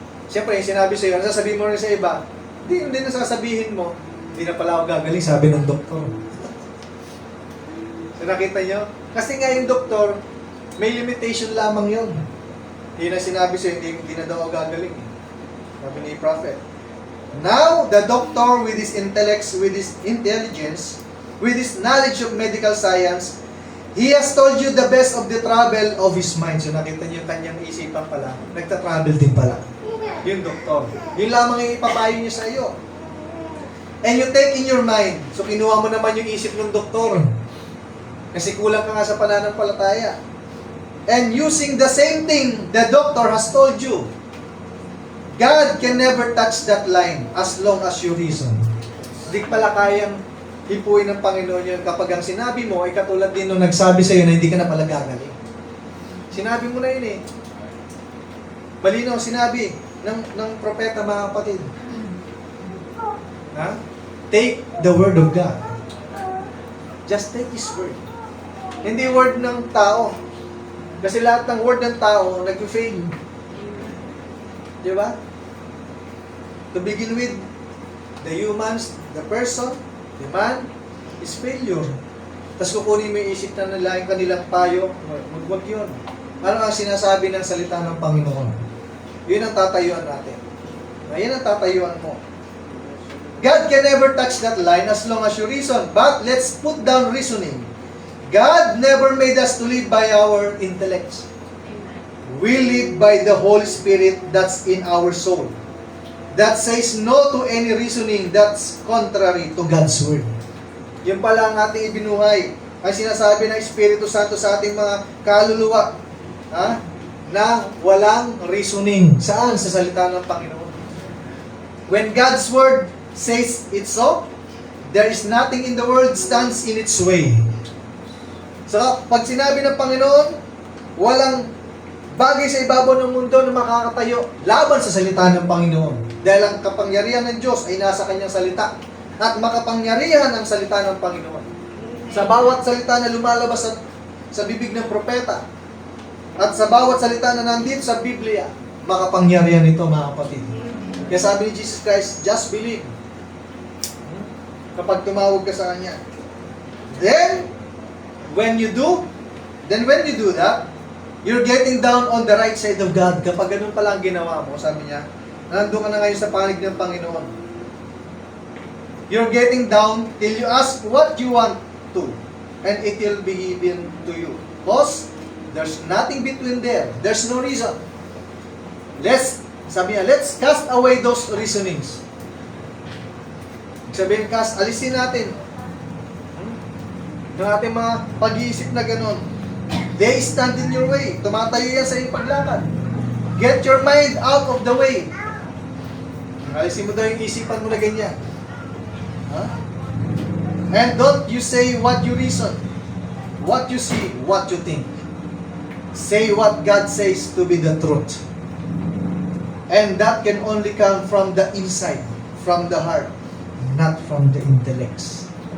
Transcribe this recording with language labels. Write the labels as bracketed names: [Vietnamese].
[Filipino] Siyempre, yung sinabi sa'yo, nasasabihin mo rin sa iba, hindi nasasabihin mo, hindi na pala ako gagaling, sabi ng doktor. So nakita nyo? Kasi nga yung doktor, may limitation lamang yun. Yun ang sinabi sa'yo, hindi na daw ako gagaling. Sabi ni Prophet. [English] Now, the doctor with his intellect, with his intelligence, with his knowledge of medical science, he has told you the best of the travel of his mind. [Filipino] So nakita niyo yung kanyang isipan pala. Nagta-travel din pala. Yung doktor. Yun lamang yung ipapayo niya sa iyo. [English] And you take in your mind. [Filipino] So kinuha mo naman yung isip ng doktor. Kasi kulang ka nga sa pananampalataya. [English] And using the same thing the doctor has told you. God can never touch that line as long as you reason. [Filipino] Hindi pala kayang hipuin ng Panginoon yun kapag ang sinabi mo ay katulad din nung nagsabi sa iyo na hindi ka na pala gagaling. Sinabi mo na yun eh. Malinaw sinabi ng propeta, mga kapatid. [English] Ha? Take the word of God. Just take His word. [Filipino] Hindi word ng tao. Kasi lahat ng word ng tao nag-fail. Di ba? [English] To begin with, the humans, the person, the man, is failure. [Filipino] Tapos kukunin mo yung isip na nila yung kanilang payo, wag yun. Ano ang sinasabi ng salita ng Panginoon? Yun ang tatayuan natin. Yan ang tatayuan mo. [English] God can never touch that line as long as you reason. But let's put down reasoning. God never made us to live by our intellects. We live by the Holy Spirit that's in our soul. That says no to any reasoning that's contrary to God's Word. [Filipino] Yun pala ang ating ibinuhay. Ang sinasabi ng Espiritu Santo sa ating mga kaluluwa. Na walang reasoning. Saan? Sa salita ng Panginoon. [English] When God's Word says it's so, there is nothing in the world stands in its way. [Filipino] So, pag sinabi ng Panginoon, walang bagay sa ibabaw ng mundo na makakatayo laban sa salita ng Panginoon. Dahil ang kapangyarihan ng Diyos ay nasa kanyang salita. At makapangyarihan ang salita ng Panginoon. Sa bawat salita na lumalabas sa bibig ng propeta, at sa bawat salita na nandito sa Biblia, makapangyarihan ito, mga kapatid. Kaya sabi ni Jesus Christ, [English] just believe. [Filipino] Kapag tumawag ka sa Kanya. [English] Then, when you do that, you're getting down on the right side of God. [Filipino] Kapag ganun pala ang ginawa mo, sabi niya, nandun ka na ngayon sa panig ng Panginoon. [English] You're getting down till you ask what you want to, and it will be given to you. Because there's nothing between there. There's no reason. [Filipino] Sabi niya, [English] let's cast away those reasonings. [Filipino] Sabihin, alisin natin ng ating mga pag-iisip na gano'n. [English] They stand in your way. [Filipino] Tumatayo yan sa iyong paglakad. [English] Get your mind out of the way. [Filipino] Alisin mo daw yung isipan mo na ganyan. [English] And don't you say what you reason, what you see, what you think. Say what God says to be the truth. And that can only come from the inside, from the heart, not from the intellects.